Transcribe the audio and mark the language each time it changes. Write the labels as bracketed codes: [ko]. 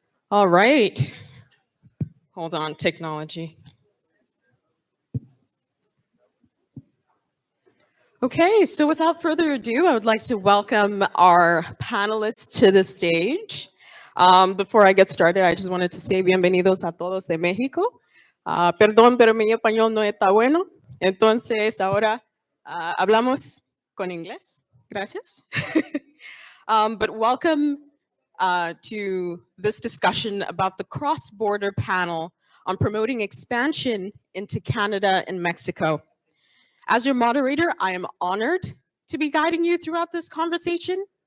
[en] All right. Hold on, technology. Okay, so without further ado, I would like to welcome our panelists to the stage. Before I get started, I just wanted to say [es] bienvenidos a todos de México. Perdón, pero mi español no está bueno. Entonces, ahora hablamos con inglés. Gracias. [en] But welcome to this discussion about the cross-border panel on promoting expansion into Canada and Mexico. As your moderator, I am honored to be guiding you throughout this conversation.